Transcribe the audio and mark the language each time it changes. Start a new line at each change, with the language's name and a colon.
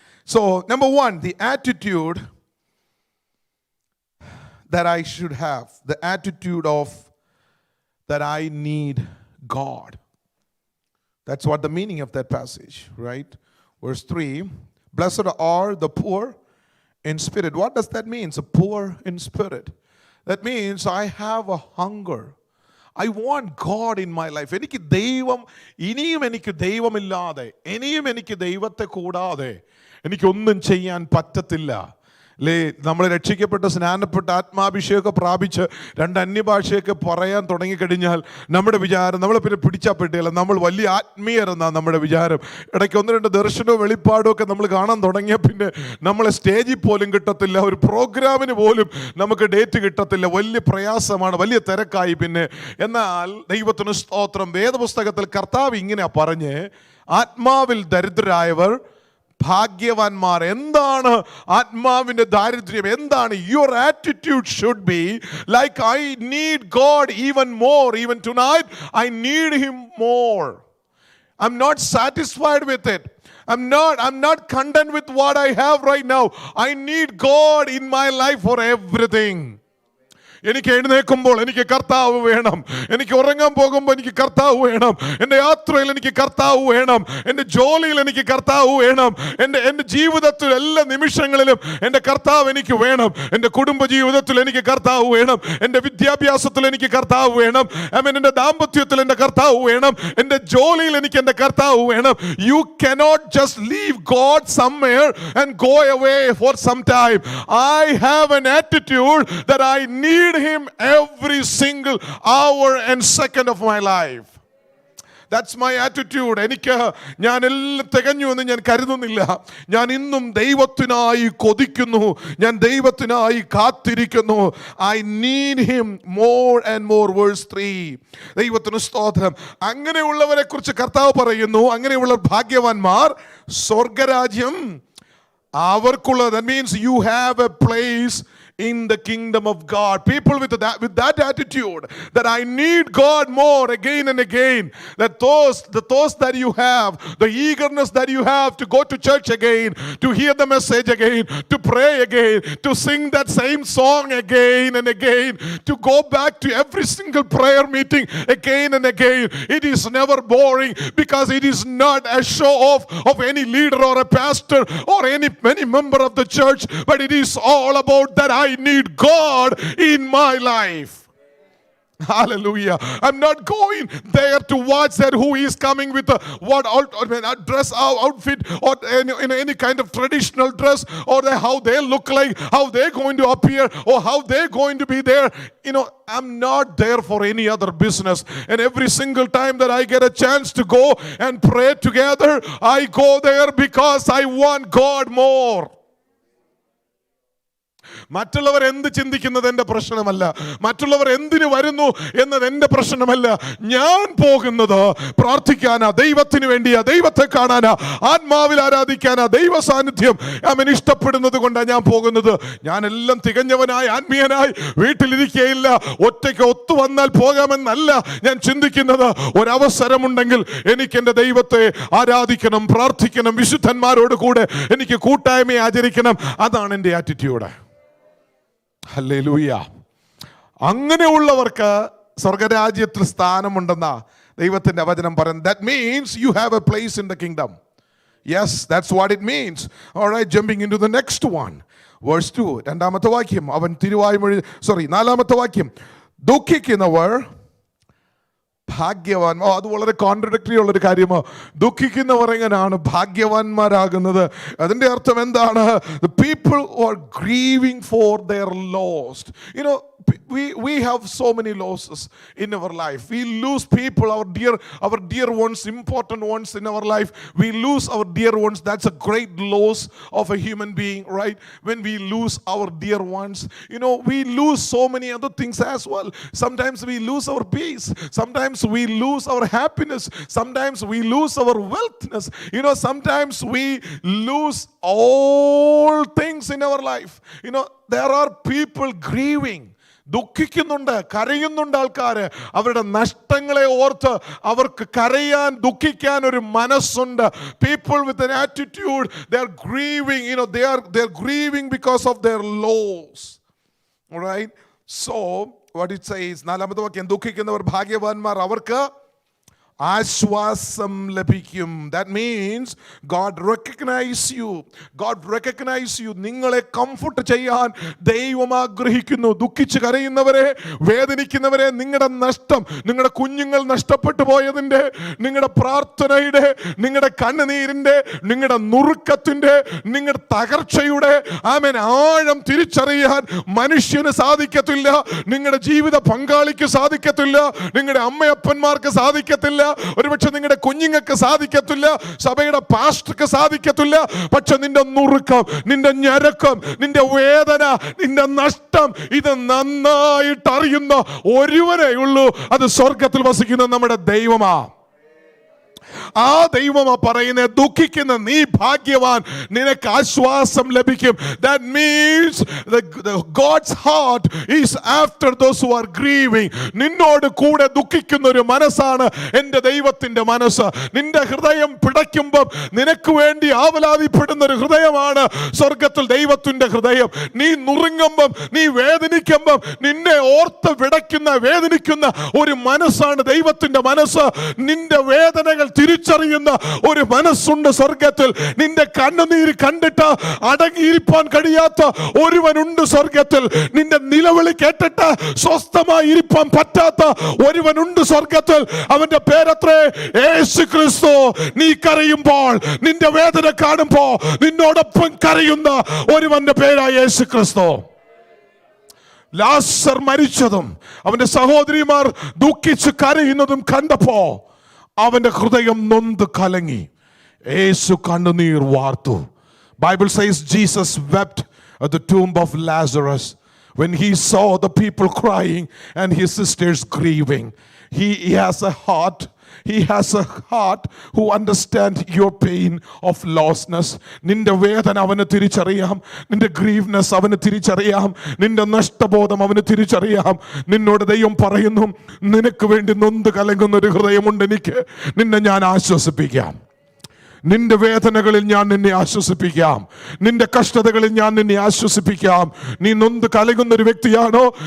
English: So, number 1, the attitude that I should have, the attitude of that I need God. That's what the meaning of that passage, right? Verse 3, blessed are the poor in spirit. What does that mean? So poor in spirit. That means I have a hunger. I want God in my life.
Malayalam: എനിക്ക് ദൈവം, ഇനിയും എനിക്ക് ദൈവമില്ലാതെ, ഇനിയും എനിക്ക് ദൈവത്തെ കൂടാതെ എനിക്കൊന്നും ചെയ്യാൻ പറ്റത്തില്ല. അല്ലേ, നമ്മൾ രക്ഷിക്കപ്പെട്ട് സ്നാനപ്പെട്ട് ആത്മാഭിഷേകം പ്രാപിച്ച് 2 അന്യഭാഷയൊക്കെ പറയാൻ തുടങ്ങിക്കഴിഞ്ഞാൽ നമ്മുടെ വിചാരം, നമ്മളെ പിന്നെ പിടിച്ചപ്പെട്ടില്ല, നമ്മൾ വലിയ ആത്മീയരെന്നാണ് നമ്മുടെ വിചാരം. ഇടയ്ക്ക് 1-2 ദർശനവും വെളിപ്പാടും ഒക്കെ നമ്മൾ കാണാൻ തുടങ്ങിയ പിന്നെ നമ്മളെ സ്റ്റേജിൽ പോലും കിട്ടത്തില്ല, ഒരു പ്രോഗ്രാമിന് പോലും നമുക്ക് ഡേറ്റ് കിട്ടത്തില്ല. വലിയ പ്രയാസമാണ്, വലിയ തിരക്കായി പിന്നെ. എന്നാൽ ദൈവത്തിന് സ്തോത്രം, വേദപുസ്തകത്തിൽ കർത്താവ് ഇങ്ങനെ പറഞ്ഞ്, ആത്മാവിൽ ദരിദ്രരായവർ ഭാഗ്യവാന്മാർ. എന്താണ് ആത്മാവിന്റെ ദാരിദ്ര്യം? എന്താണ്?
English: Your attitude should be like, I need God even more. Even tonight I need him more. I'm not satisfied with it. I'm not content with what I have right now. I need God in my life for everything.
Malayalam: എനിക്ക് എഴുന്നേൽക്കുമ്പോൾ എനിക്ക് കർത്താവ് വേണം, എനിക്ക് ഉറങ്ങാൻ പോകുമ്പോൾ എനിക്ക് കർത്താവ് വേണം, എൻ്റെ യാത്രയിൽ എനിക്ക് കർത്താവ് വേണം, എൻ്റെ ജോലിയിൽ എനിക്ക് കർത്താവ് വേണം, എൻ്റെ ജീവിതത്തിൽ എല്ലാ നിമിഷങ്ങളിലും എൻ്റെ കർത്താവ് എനിക്ക് വേണം, എൻ്റെ കുടുംബ ജീവിതത്തിൽ എനിക്ക് കർത്താവ് വേണം, എൻ്റെ വിദ്യാഭ്യാസത്തിൽ എനിക്ക് കർത്താവ് വേണം, എൻ്റെ ദാമ്പത്യത്തിൽ എൻ്റെ കർത്താവ് വേണം, എൻ്റെ ജോലിയിൽ എനിക്ക് എൻ്റെ കർത്താവ് വേണം.
English: You cannot just leave God somewhere and go away for some time. I have an attitude that I need him every single hour and second of my life. That's my attitude.
Malayalam: എനിക്ക് ഞാൻ എല്ലാം തികഞ്ഞു എന്ന് ഞാൻ കരുതുന്നില്ല. ഞാൻ ഇന്നും ദൈവത്തിനായി കൊതിക്കുന്നു, ഞാൻ ദൈവത്തിനായി കാത്തിരിക്കുന്നു.
English: I need him more and more. Verse 3.
Malayalam: ദൈവത്തിന് സ്തോത്രം. അങ്ങനെയുള്ളവരെ കുറിച്ച് കർത്താവ് പറയുന്നു, അങ്ങനെയുള്ള ഭാഗ്യവാന്മാർ സ്വർഗരാജ്യം അവർക്കുള്ളത്.
English: That means you have a place in the kingdom of God. People with that attitude that I need God more again and again. That the thirst that you have, the eagerness that you have to go to church again, to hear the message again, to pray again, to sing that same song again and again, to go back to every single prayer meeting again and again. It is never boring, because it is not a show off of any leader or a pastor or any member of the church, but it is all about that I need God in my life. Hallelujah. I'm not going there to watch that who is coming with what dress outfit, or in any kind of traditional dress, or how they look like, how they're going to appear, or how they're going to be there. I'm not there for any other business. And every single time that I get a chance to go and pray together, I go there because I want God more.
Malayalam: മറ്റുള്ളവർ എന്ത് ചിന്തിക്കുന്നത് എൻ്റെ പ്രശ്നമല്ല, മറ്റുള്ളവർ എന്തിനു വരുന്നു എന്നത് എൻ്റെ പ്രശ്നമല്ല. ഞാൻ പോകുന്നത് പ്രാർത്ഥിക്കാനാ, ദൈവത്തിന് വേണ്ടിയാ, ദൈവത്തെ കാണാനാ, ആത്മാവിൽ ആരാധിക്കാനാ, ദൈവ സാന്നിധ്യം അവൻ ഇഷ്ടപ്പെടുന്നത് കൊണ്ടാണ് ഞാൻ പോകുന്നത്. ഞാനെല്ലാം തികഞ്ഞവനായി ആത്മീയനായി വീട്ടിലിരിക്കുകയില്ല, ഒറ്റയ്ക്ക് ഒത്തു വന്നാൽ പോകാമെന്നല്ല ഞാൻ ചിന്തിക്കുന്നത്. ഒരവസരമുണ്ടെങ്കിൽ എനിക്ക് എൻ്റെ ദൈവത്തെ ആരാധിക്കണം, പ്രാർത്ഥിക്കണം, വിശുദ്ധന്മാരോട് കൂടെ എനിക്ക് കൂട്ടായ്മയെ ആചരിക്കണം. അതാണ് എൻ്റെ ആറ്റിറ്റ്യൂഡ്. ഹല്ലേലൂയ. അങ്ങനെയുള്ളവർക്ക് സ്വർഗരാജ്യത്തിൽ സ്ഥാനമുണ്ടെന്ന ദൈവത്തിന്റെ വചനം പറയുന്നത്.
English: That means you have a place in the kingdom. Yes, that's what it means. All right, jumping into the next one. Verse 2,
Malayalam: രണ്ടാമത്തെ വാക്യം. അവൻ നാലാമത്തെ വാക്യം. ദുഃഖിക്കുന്നവർ ഭാഗ്യവാൻ. അത് വളരെ കോൺട്രഡിക്ടറി ഉള്ളൊരു കാര്യമോ. ദുഃഖിക്കുന്നവർ എങ്ങനെയാണ് ഭാഗ്യവാന്മാരാകുന്നത്? അതിന്റെ അർത്ഥം എന്താണ്?
English: The people who are grieving for their lost. We have so many losses in our life. We lose people, our dear ones, important ones in our life. We lose our dear ones. That's a great loss of a human being, right? When we lose our dear ones, we lose so many other things as well. Sometimes we lose our peace. Sometimes we lose our happiness. Sometimes we lose our wealthness. Sometimes we lose all things in our life. There are people grieving.
Malayalam: ദുഃഖിക്കുന്നുണ്ട്, കരയുന്നുണ്ട് ആൾക്കാര്. അവരുടെ നഷ്ടങ്ങളെ ഓർത്ത് അവർക്ക് കരയാൻ, ദുഃഖിക്കാൻ ഒരു മനസ്സുണ്ട്.
English: People with an attitude, they're grieving, they're grieving because of their loss. All right?
Malayalam: So what it says, നാലാമത്തെ വാക്യം, ദുഃഖിക്കുന്നവർ ഭാഗ്യവാന്മാർ, അവർക്ക് ആശ്വാസം ലഭിക്കും.
English: That means God recognize you.
Malayalam: നിങ്ങളെ കംഫർട്ട് ചെയ്യാൻ ദൈവം ആഗ്രഹിക്കുന്നു. ദുഃഖിച്ച് കരയുന്നവരെ, വേദനിക്കുന്നവരെ, നിങ്ങളുടെ നഷ്ടം, നിങ്ങളുടെ കുഞ്ഞുങ്ങൾ നഷ്ടപ്പെട്ടു പോയതിൻ്റെ, നിങ്ങളുടെ പ്രാർത്ഥനയുടെ, നിങ്ങളുടെ കണ്ണുനീരിൻ്റെ, നിങ്ങളുടെ നുറുക്കത്തിൻ്റെ, നിങ്ങളുടെ തകർച്ചയുടെ ആഴം തിരിച്ചറിയാൻ മനുഷ്യന് സാധിക്കത്തില്ല. നിങ്ങളുടെ ജീവിത പങ്കാളിക്ക് സാധിക്കത്തില്ല. നിങ്ങളുടെ അമ്മയപ്പന്മാർക്ക് സാധിക്കത്തില്ല. ഒരുപക്ഷെ നിങ്ങളുടെ കുഞ്ഞുങ്ങൾക്ക് സാധിക്കത്തില്ല. സഭയുടെ പാസ്റ്റർക്ക് സാധിക്കത്തില്ല. പക്ഷെ നിന്റെ നുറുക്കം, നിന്റെ ഞരക്കം, നിന്റെ വേദന, നിന്റെ നഷ്ടം, ഇത് നന്നായിട്ട് അറിയുന്ന ഒരുവനേ ഉള്ളൂ. അത് സ്വർഗത്തിൽ വസിക്കുന്ന നമ്മുടെ ദൈവമാ. ആ ദൈവമാ പറയുന്നത്, ദുഃഖിക്കുന്ന നീ ഭാഗ്യവാൻ, നിനക്ക് ആശ്വാസം ലഭിക്കും.
English: That means God's heart is after those who are grieving.
Malayalam: നിന്നോട് കൂടെ ദുഃഖിക്കുന്ന ഒരു മനസ്സാണ് എൻ്റെ ദൈവത്തിന്റെ മനസ്സ്. നിന്റെ ഹൃദയം പിടയ്ക്കുമ്പം നിനക്ക് വേണ്ടി ആവലാതിപ്പെടുന്ന ഒരു ഹൃദയമാണ് സ്വർഗത്തിൽ ദൈവത്തിന്റെ ഹൃദയം. നീ നുറുങ്ങുമ്പം, നീ വേദനിക്കുമ്പം നിന്നെ ഓർത്ത് വേദനിക്കുന്ന ഒരു മനസ്സാണ് ദൈവത്തിന്റെ മനസ്സ്. നിന്റെ വേദനകൾ തിരിച്ചറിയുന്ന ഒരു മനസ്സുണ്ട് സ്വർഗത്തിൽ. നിന്റെ കണ്ണുനീര് കണ്ടിട്ട് അടങ്ങിയിരിക്കാൻ കഴിയാത്ത ഒരുവനുണ്ട് സ്വർഗത്തിൽ. നിന്റെ നിലവിളി കേട്ടിട്ട് സ്വസ്ഥമായി ഇരിക്കാൻ പറ്റാത്ത ഒരുവനുണ്ട് സ്വർഗത്തിൽ. അവന്റെ പേരത്രേ യേശുക്രിസ്തു. നീ കരയുമ്പോൾ, നിന്റെ വേദന കാണുമ്പോൾ നിന്നോടൊപ്പം കരയുന്ന ഒരുവന്റെ പേരാ യേശുക്രിസ്തു. ലാസർ മരിച്ചതും അവന്റെ സഹോദരിമാർ ദുഃഖിച്ച് കരയുന്നതും കണ്ടപ്പോ അവന്റെ ഹൃദയം നൊന്ത് കലങ്ങി. യേശു കണ്ണുനീർ വാർത്തു.
English: Bible says Jesus wept at the tomb of Lazarus. when he saw the people crying and his sisters grieving. He has a heart. He has a heart who understands your pain of lostness.
Malayalam: നിന്റെ വേദന അവന് തിരിച്ചറിയാം. നിന്റെ grieveness അവന് തിരിച്ചറിയാം. നിന്റെ നഷ്ടബോധം അവന് തിരിച്ചറിയാം. നിന്നോട് ദൈവം പറയുന്നു, നിനക്ക് വേണ്ടി നൊന്ത് കലങ്ങുന്ന ഒരു ഹൃദയമുണ്ട് എനിക്ക്. നിന്നെ ഞാൻ ആശ്വസിപ്പിക്കാം. നിന്റെ വേദനകളിൽ ഞാൻ നിന്നെ ആശ്വസിപ്പിക്കാം. നിന്റെ കഷ്ടതകളിൽ ഞാൻ നിന്നെ ആശ്വസിപ്പിക്കാം. നീ നൊന്ത് കലങ്ങുന്ന ഒരു വ്യക്തിയാണോ?